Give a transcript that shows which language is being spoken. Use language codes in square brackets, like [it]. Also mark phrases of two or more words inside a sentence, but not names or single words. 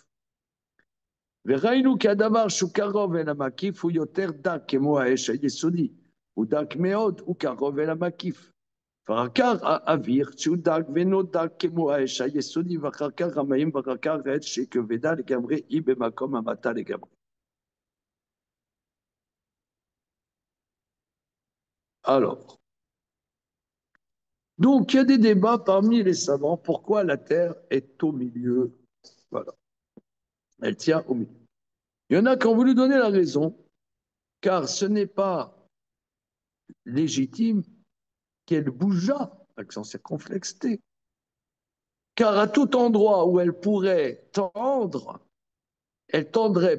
[he] וראינו כי הדבר שהוא קרוב אל המקיף הוא יותר דק כמו האש היסודי, הוא דק מאוד, הוא קרוב אל המקיף. ואחר כך האוויר שהוא דק ואינו דק כמו האש היסודי, ואחר כך המים, ואחר כך האש שכבדה לגמרי, היא במקום המתה לגמרי. [fr] Alors, donc il y a des débats parmi les savants, pourquoi la Terre est au milieu. Voilà, elle tient au milieu. Il y en a qui ont voulu donner la raison, car ce n'est pas légitime qu'elle bougeât, accent circonflexe T, car à tout endroit où elle pourrait tendre, elle tendrait.